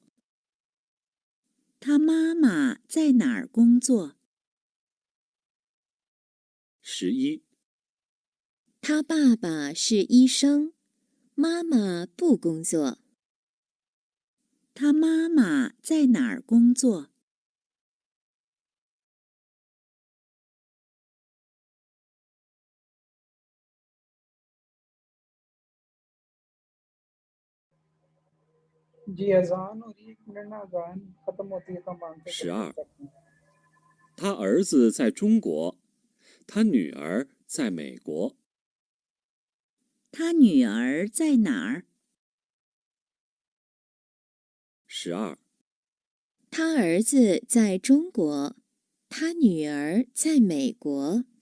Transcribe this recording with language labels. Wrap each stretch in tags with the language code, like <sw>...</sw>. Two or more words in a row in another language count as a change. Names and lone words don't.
<zh>他妈妈在哪儿工作？ 11。他爸爸是医生，妈妈不工作。他妈妈在哪儿工作？</zh> <hi>जी अजान हो रही है, 1 मिनट ना, अजान खत्म होती है तो हम आंसर</hi> <zh>12。</zh> <hi>करते हैं।</hi> <zh>他儿子在中国，他女儿在美国。他女儿在哪儿？ 12。他儿子在中国，他女儿在美国。</zh>